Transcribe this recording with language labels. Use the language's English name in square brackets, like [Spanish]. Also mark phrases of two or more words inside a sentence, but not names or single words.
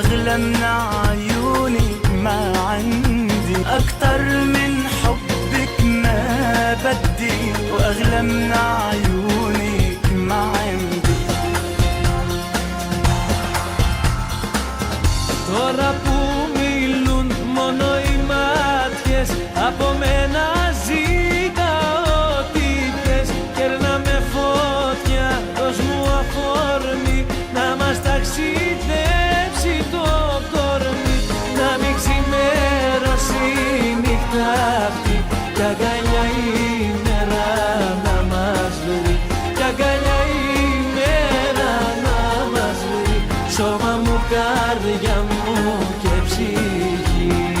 [Arabic] أغلى من عيونك ما عندي، أكتر من حبك ما بدي، وأغلى من عيونك ما عندي. [Greek] Τώρα που μιλούν μόνο οι μάτιες, από μένα ζήτα ό,τι θες. Κέρνα με φωτιά, δώσ' μου αφορμή, να μας ταξιδέψει το κορμί. Να μην ξημερώσει η νύχτα αυτή, κι αγκαλιά η μέρα να μας βρει, κι αγκαλιά η μέρα να μας βρει. Σώμα μου, καρδιά μου και ψυχή.